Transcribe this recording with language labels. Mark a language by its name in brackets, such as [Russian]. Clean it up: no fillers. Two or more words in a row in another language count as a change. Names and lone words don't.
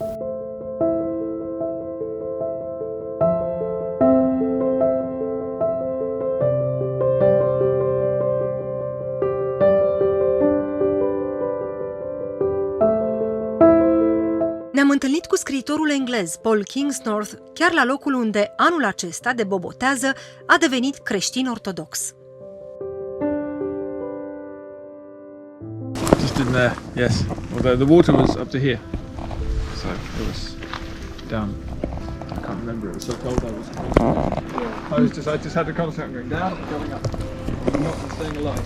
[Romanian] Ne-am întâlnit cu scriitorul englez Paul Kingsnorth chiar la locul unde anul acesta de bobotează a devenit creștin ortodox. [English] Just in there, yes. Although the water was up to here, so it was down. I can't remember. It was so cold. I just had to concentrate on going down and going up, not staying alive.